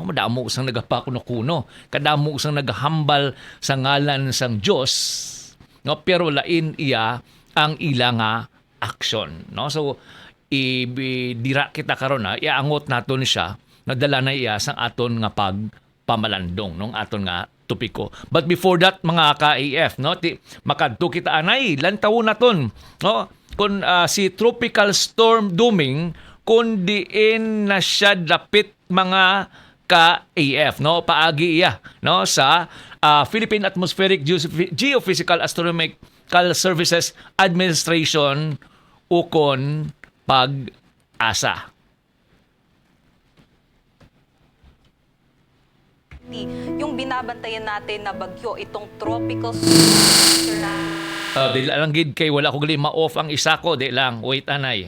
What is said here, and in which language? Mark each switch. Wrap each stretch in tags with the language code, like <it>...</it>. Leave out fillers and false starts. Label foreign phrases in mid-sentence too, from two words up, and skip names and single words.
<hil>Madamo usang nagapakuno-kuno, kadamo usang nagahambal sa ngalan sang Dios, no? Pero lain iya ang ila nga action, no? So ibidira kita karon, iaangot naton siya nadala na iya sang aton nga pagpamalandong nung aton nga topiko.</hil> <en>But before that</en> <hil>mga ka-AF, no, makadto kita anay lantawon naton, no, kun si</hil> <en>tropical storm</en> <hil>Duming kun diin na siya dapit mga ka-AF, no, paagi iya, no, sa Philippine Atmospheric Geophysical Astronomical Services Administration ukon pag-asa.</hil> <tl>Yung binabantayan natin na bagyo, itong tropical storm.</tl> <hil>Di lang gid kay wala ko gali ma-off ang isa ko, di lang. Wait anay.</hil>